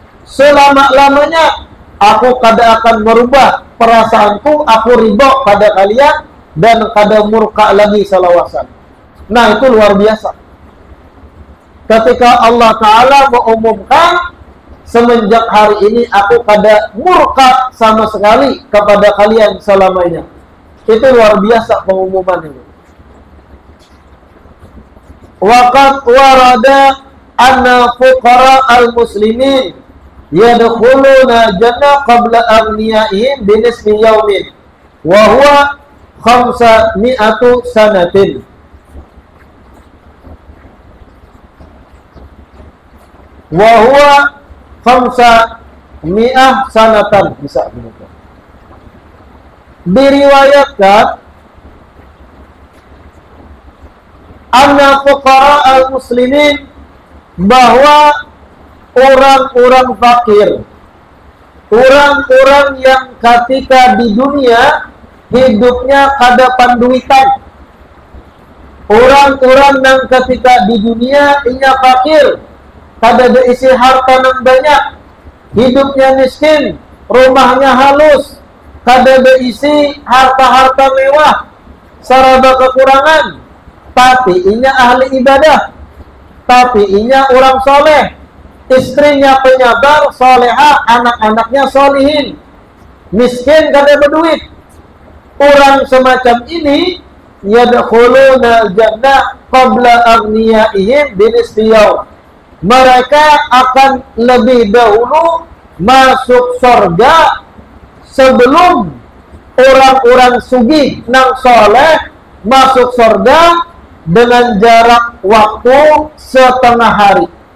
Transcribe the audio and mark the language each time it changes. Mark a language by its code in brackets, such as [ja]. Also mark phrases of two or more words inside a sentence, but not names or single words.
[bjn] Selama-lamanya aku kada akan merubah perasaanku, aku ridho pada kalian dan kada murka lagi salawasan. Nah, itu luar biasa. Ketika Allah Ta'ala mengumumkan, semenjak hari ini aku kada murka sama sekali kepada kalian selamanya. Itu luar biasa pengumuman itu. [ar] وقد ورد أن فقراء المسلمين يدخلون الجنة قبل أغنيائهم بنصف يوم وهو 500 سنة. وهو 500 سنة, [bjn] bisa begitu. Diriwayatkan [ar] أن فقراء المسلمين, [bjn] bahwa orang-orang fakir, orang-orang yang ketika di dunia hidupnya kada panduitan, orang-orang yang ketika di dunia inya fakir, kada ada isi harta yang banyak, hidupnya miskin, rumahnya halus, kada ada isi harta-harta mewah, sarana kekurangan, tapi inya ahli ibadah, tapi inya orang soleh, istrinya penyabar, soleha, anak-anaknya solihin, miskin kada berduit. Orang semacam ini [ar] يدخلون الجنة قبل أغنيائهم بنصف يوم. [bjn] Mereka akan lebih dahulu masuk surga sebelum orang-orang sugih nang soleh masuk surga dengan jarak waktu setengah hari.